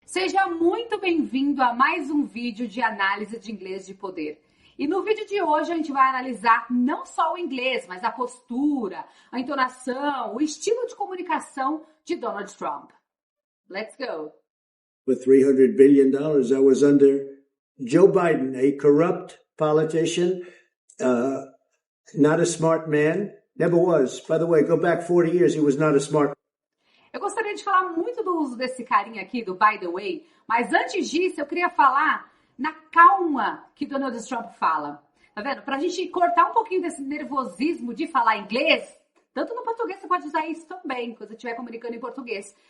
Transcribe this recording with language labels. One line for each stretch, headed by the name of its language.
Portuguese: Seja muito bem-vindo a mais um vídeo de análise de inglês de poder. E no vídeo de hoje a gente vai analisar não só o inglês, mas a postura, a entonação, o estilo de comunicação de Donald Trump.
English: Let's go! With $300 billion, I was under Joe Biden, a corrupt politician, not a smart man, never was. By the way, go back 40 years, he was not a smart man.
Portuguese: Eu gostaria de falar muito do uso desse carinha aqui, do
English: by the way,
Portuguese: mas antes disso eu queria falar na calma que Donald Trump fala. Tá vendo? Pra gente cortar um pouquinho desse nervosismo de falar inglês, tanto no português você pode usar isso também, quando você estiver comunicando em português.